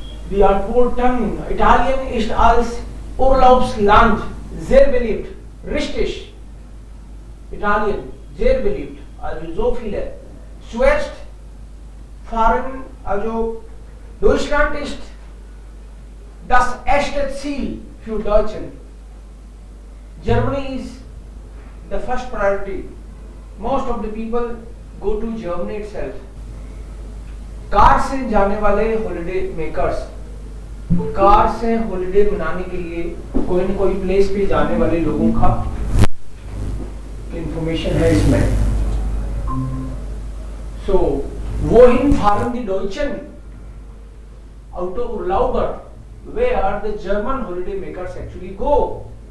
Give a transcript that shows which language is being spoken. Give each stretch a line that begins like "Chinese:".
German: Die Antworten. Italien ist als Urlaubsland sehr beliebt. Richtig. Italien, sehr beliebt. Also so viele. Zuerst fahren, also Deutschland ist das erste Ziel für Deutschen.
English: Germany is the first priority. Most of the people go to Germany itself.
Hindi: Car से जाने वाले holiday makers, car से holiday मनाने के लिए कोई न कोई प्लेस पे जाने वाले लोगों का इंफॉर्मेशन है इसमें.
German: So, wohin fahren die Deutschen?
English: Autourlauber, where the German holiday makers actually go.